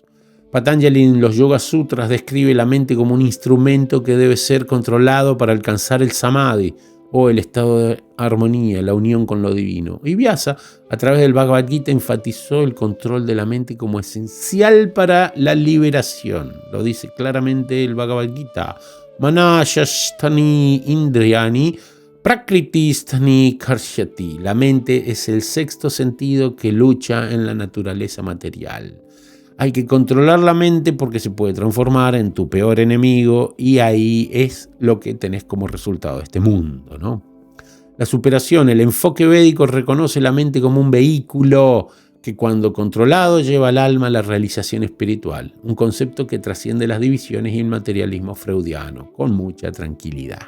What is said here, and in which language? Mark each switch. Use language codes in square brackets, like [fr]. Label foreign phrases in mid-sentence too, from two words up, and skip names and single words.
[es] Patanjali en los Yoga Sutras describe la mente como un instrumento que debe ser controlado para alcanzar el samadhi, o el estado de armonía, la unión con lo divino. Y Vyasa, a través del Bhagavad Gita, enfatizó el control de la mente como esencial para la liberación. Lo dice claramente el Bhagavad Gita. [sa] Manashasthani indriyani prakriti-sthani karshyati. [es] La mente es el sexto sentido que lucha en la naturaleza material. Hay que controlar la mente porque se puede transformar en tu peor enemigo, y ahí es lo que tenés como resultado de este mundo, ¿no? La superación, el enfoque védico reconoce la mente como un vehículo que cuando controlado lleva al alma a la realización espiritual, un concepto que trasciende las divisiones y el materialismo freudiano, con mucha tranquilidad.